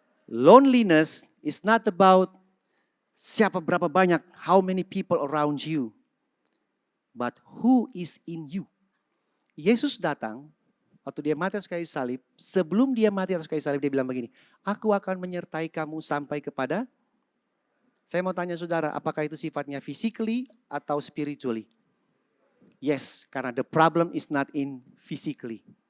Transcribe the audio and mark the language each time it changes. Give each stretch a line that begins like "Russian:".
English: Loneliness is not about
Indonesian: berapa banyak,
English: how many people around you. But who is in you.
Indonesian: Yesus datang, waktu dia mati atas kayu salib, sebelum dia mati atas kayu salib dia bilang begini, aku akan menyertai kamu sampai kepada, saya mau tanya saudara, apakah itu sifatnya physically atau spiritually?
English: Yes,
Indonesian: karena
English: the problem is not in physically.